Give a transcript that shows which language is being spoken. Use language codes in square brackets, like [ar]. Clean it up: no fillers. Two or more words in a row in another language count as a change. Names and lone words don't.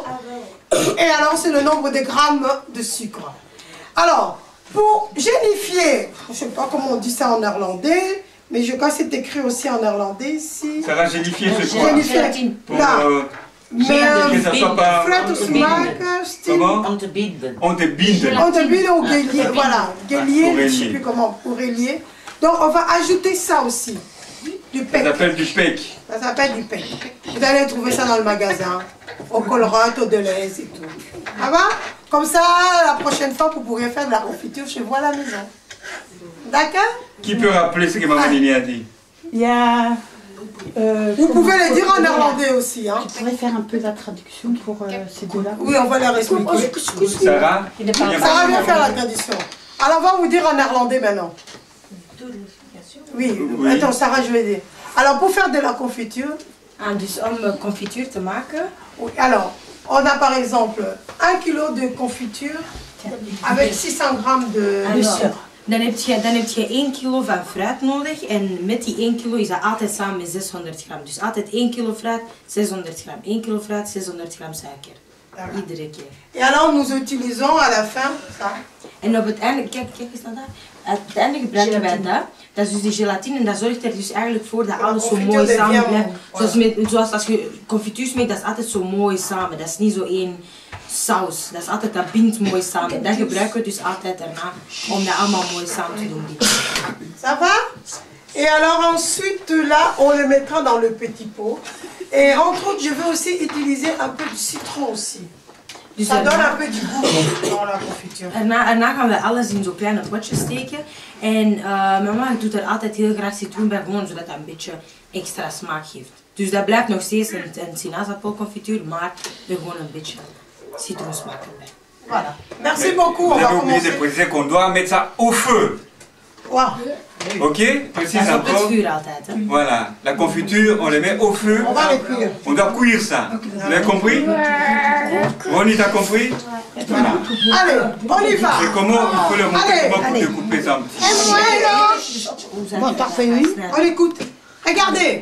[fr] Et alors, c'est le nombre de grammes de sucre. Alors, pour gélifier, je ne sais pas comment on dit ça en néerlandais, mais je crois que c'est écrit aussi en néerlandais ici. Ça va gélifier ce quoi? Gélifier. Pour Là. que ça soit pas... [nl] Flat smaak, [fr] Comment? [nl] Om te binden. On te binde. [fr] On te bide au guélier, voilà. Guélier, je ne sais plus comment, aurélier. Donc, on va ajouter ça aussi. Du Ça pec. s'appelle du pec. Ça s'appelle du pec. Vous allez trouver ça dans le magasin. Au Colruyt, au Deleuze et tout. Ça va? Comme ça, la prochaine fois, vous pourrez faire de la confiture chez vous à la maison. D'accord? Qui peut rappeler ce que maman Nini a dit? Il y a... Vous pouvez le dire en néerlandais aussi. Hein? Je pourrais faire un peu la traduction pour ces deux-là. Oui, on va leur expliquer. Sarah? Sarah vient faire la traduction. Alors, on va vous dire en néerlandais maintenant. Oui, Oui. attends, Sarah, je vais dire. Alors, pour faire de la confiture, [nl] Dus om confituur te maken, [fr] oui, alors, on a par exemple 1 kg de confiture avec 600 g de sucre. [nl] dan heb je 1 kilo van fruit nodig en met die 1 kilo is dat altijd samen met 600 gram. Dus altijd 1 kilo fruit, 600 gram. 1 kilo fruit, 600 gram suiker. Iedere keer. [fr] Et alors, nous utilisons à la fin ça. [nl] En op het einde, kijk eens naar daar. Uiteindelijk gebruiken wij dat. Dat is dus die gelatine en dat zorgt er dus eigenlijk voor dat alles zo mooi samen blijft. Zoals als je confituur maakt, dat is altijd zo mooi samen. Dat is niet zo één saus. Dat is altijd, dat bindt mooi samen. Dat gebruiken we dus altijd daarna om dat allemaal mooi samen te doen. [fr] Ça va? Et alors ensuite, là, on le mettra dans le petit pot. Et entre autres, je vais aussi utiliser un peu de citron aussi. [nl] Dus [fr] Ça donne un peu du goût dans la confiture. [nl] Daarna gaan we alles in zo'n kleine potjes steken. En mama doet er altijd heel graag citroen bij, gewoon zodat dat een beetje extra smaak geeft. Dus dat blijft nog steeds een sinaasappelconfituur, maar er gewoon een beetje citroensmaak erbij. [fr] Voilà. Merci beaucoup. On Vous va avez oublié de commencer. préciser qu'on doit mettre ça au feu. Wow. Ok? Précise [nl] Dat is op het [fr] encore. [nl] vuur altijd. Hè? [fr] Voilà. La confiture, on les met au feu. On va les cuire. On doit cuire ça. Vous avez compris? Ronnie, t'as compris? Voilà. Allez, on y va. Et comment il faut le monter? Allez, Comment allez. vous découpez ça? Bon, parfait, oui. On écoute. Regardez.